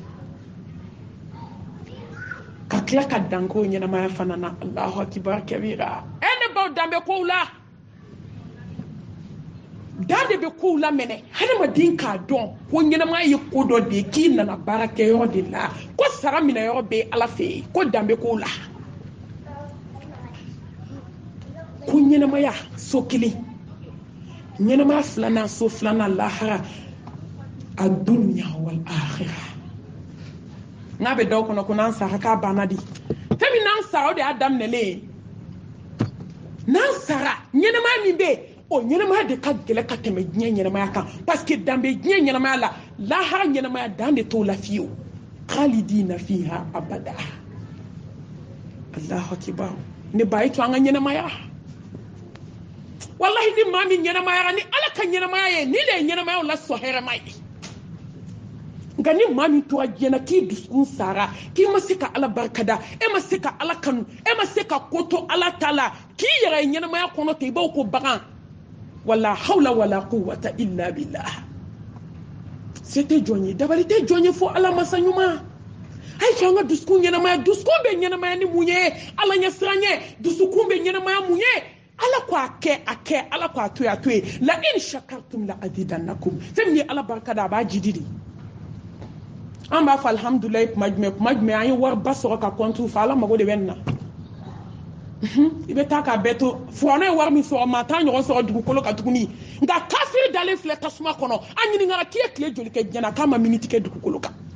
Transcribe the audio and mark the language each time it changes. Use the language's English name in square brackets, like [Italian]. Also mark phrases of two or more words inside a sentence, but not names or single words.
[Bambara] ka tila ka dan k'o ɲɛnamaya fana na [Arabic] الله أكبر [Bambara] kabira ne baw dan bɛ kow la dan de bɛ kow la mɛnɛ hadamaden k'a dɔn ko ɲɛnamaya ye ko dɔ de ye k'i nana baara kɛ yɔrɔ de la ko sara minɛ yɔrɔ bɛ ala fɛ yen ko dan bɛ kow la ko ɲɛnamaya so kelen ɲɛnamaya filanan so filanan lahara a [Arabic] الدنيا والآخرة [Bambara] n'a bɛ dɔw kɔnɔ ko n'an sara k'a banna di fɛn min n'an sara o de y'a daminɛlen n'an sara ɲɛnamaya min bɛ yen o ɲɛnamaya de ka gɛlɛn ka tɛmɛ diɲɛ ɲɛnamaya kan [French] parce que [Bambara] dan bɛ diɲɛ ɲɛnamaya la lahara ɲɛnamaya dan de t'o la fiyewu [Arabic] خالدين فيها [Bambara] abada [Arabic] الله أكبر [Bambara] ne ba yi to an ka ɲɛnamaya wallahi ni maa min ɲɛnamayara ni ala ka ɲɛnamaya ye ni de ye ɲɛnamayaw la sɔn hɛrɛma ye nka ni maa min tora diɲɛ na k'i dusukun sara k'i ma se ka ala barikada e ma se ka ala kanu e ma se ka ko to ala ta la k'i yɛrɛ ye ɲɛnamaya kɔnɔ ten i b'aw ko bagan [Arabic] ولا حول ولا قوة إلا بالله [Bambara] se tɛ jɔn ye dabali tɛ jɔn ye fo ala masa ɲuman a ye an ka dusukun ɲɛnamaya dusukun bɛ ɲɛnamaya ni mun ye ala ɲɛ siran ye dusukun bɛ ɲɛnamaya mun ye ala ko a kɛ ala ko a to ye [Arabic] لئن شكرتم لأزيدنكم [Bambara] fɛn min ye ala barikada a b'a jidi de an b'a fɔ alhamdulilayi kuma jumɛn an ye wariba sɔrɔ ka compte fa ala mago de bɛ nin na i bɛ taa k'a bɛɛ to furanɛ ye wari min sɔrɔ maa t'a ɲɔgɔn sɔrɔ dugukolo kan tuguni nka kafiri dalen filɛ tasuma kɔnɔ a ɲininkara k'i ye tile joli kɛ diɲɛ na k'a ma miniti kɛ dugukolo kan